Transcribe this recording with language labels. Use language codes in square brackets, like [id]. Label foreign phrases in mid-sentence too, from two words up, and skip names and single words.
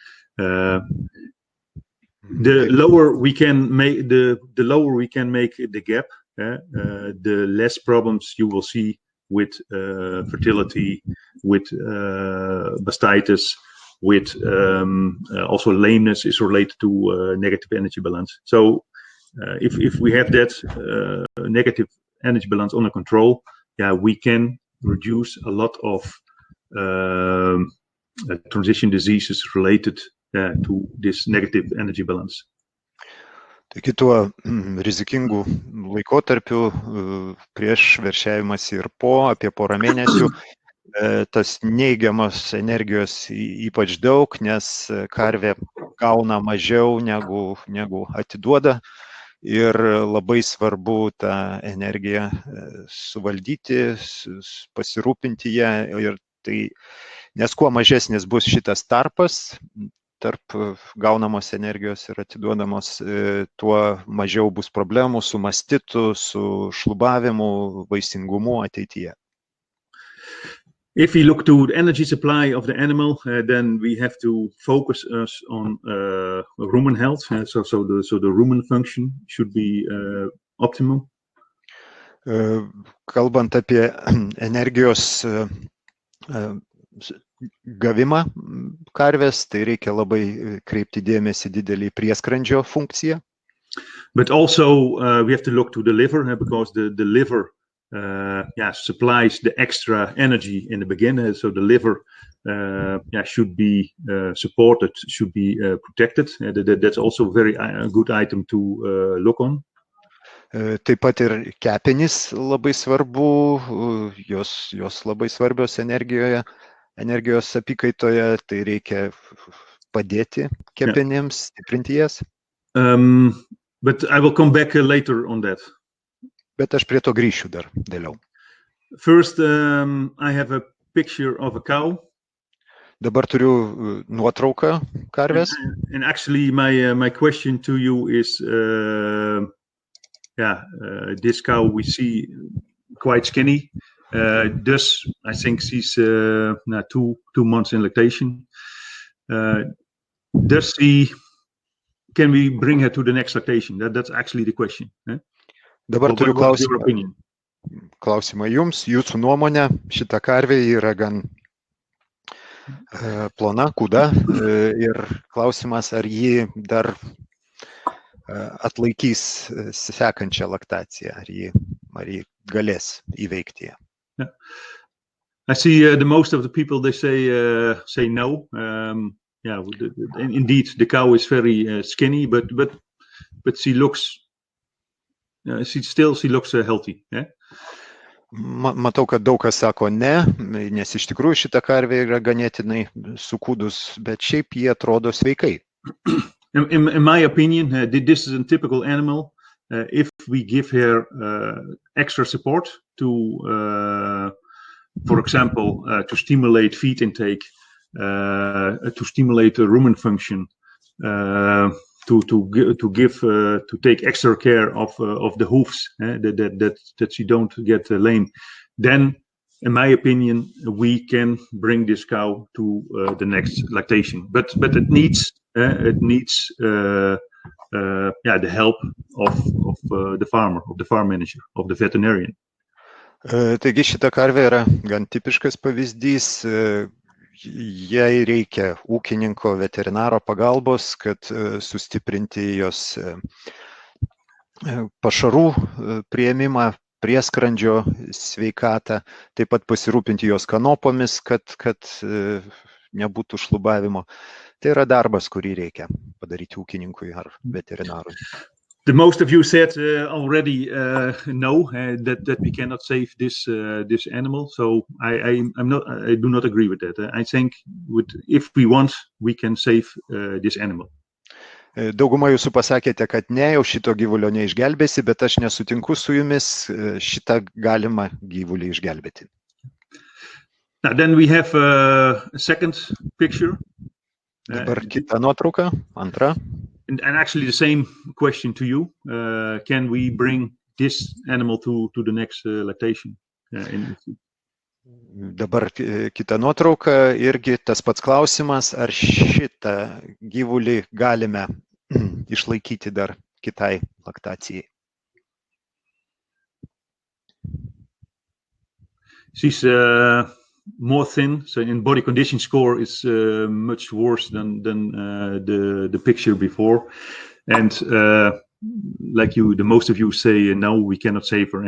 [en] The lower we can make the gap, the less problems you will see with fertility, with mastitis, with also lameness is related to negative energy balance. So if we have that negative energy balance under control, we can reduce a lot of transition diseases related to this negative energy balance. [lt] Taigi tuo rizikingų laikotarpių prieš veršiavimąsi ir apie porą mėnesių tas neigiamos energijos ypač daug, nes karvė gauna mažiau negu atiduoda, ir labai svarbu tą energiją suvaldyti, pasirūpinti ją, ir tai, nes kuo mažesnis bus šitas tarpas tarp gaunamos energijos ir atiduodamos, tuo mažiau bus problemų su mastitu, su šlubavimu, vaisingumu ateityje. [en] If we look to the energy supply of the animal, then we have to focus us on rumen health. So the rumen function should be optimum. [lt] Kalbant apie energijos gavimą karvės, tai reikia labai kreipti dėmesį didelį prieskrandžio funkciją. [en] But also we have to look to the liver, because the liver supplies the extra energy in the beginning. So the liver should be supported, should be protected. That's also a very good item to look on. [lt] Taip pat ir kepenys labai svarbu, jos labai svarbios energijos apykaitoje, tai reikia padėti kepenims, stiprinti jas. [en] But I will come back later on that. [lt] Bet aš prie to grįšiu dar vėliau. [en] First, I have a picture of a cow. [lt] Dabar turiu nuotrauką karvės. [en] And actually my question to you is this cow we see quite skinny. Thus, I think she's 2 months in lactation. Can we bring her to the next lactation? That's actually the question. [lt] Dabar turiu [en] What's your opinion? [lt] klausimą jums. Jūsų nuomonė, šita karvė yra gan plona, kūda. Ir klausimas, ar ji dar atlaikys sekančią laktaciją, ar ji galės įveikti ją. [en] I see the most of the people, they say no. Indeed, the cow is very skinny, but she looks she looks healthy. Yeah? [lt] Matau, kad daug kas sako ne, nes iš tikrųjų šita karvė yra ganėtinai sukūdus, bet šiaip jie atrodo sveikai. [en] In my opinion, this is a typical animal. If we give her extra support to, for example, to stimulate feed intake, to stimulate the rumen function, to take extra care of the hoofs, that she don't get lame, then, in my opinion, we can bring this cow to the next lactation. But it needs the help of the farmer, of the farm manager, of the veterinarian. [lt] Taigi šita karvė yra gan tipiškas pavyzdys. Jai reikia ūkininko veterinaro pagalbos, kad sustiprinti jos pašarų priėmimą, prieskrandžio sveikatą, taip pat pasirūpinti jos kanopomis, kad nebūtų šlubavimo. Tai yra darbas, kurį reikia padaryti ūkininkui ar veterinarui. [en] The most of you said already no, that we cannot save this animal. So I do not agree with that. I think if we want, we can save this animal. [lt] Dauguma jūsų pasakėte, kad ne, jau šito gyvulio neišgelbėsi, bet aš nesutinku su jumis, šitą galima gyvulį išgelbėti. [en] Now then we have a second picture. [lt] Dabar kita nuotrauka, antra. [en] And actually the same question to you. Can we bring this animal to the next lactation? [lt] Dabar kita nuotrauka, irgi tas pats klausimas, ar šitą gyvulį galime išlaikyti dar kitai laktacijai. [en] She's more thin, so in body condition score is much worse than the picture before, and like the most of you say, no, we cannot save her.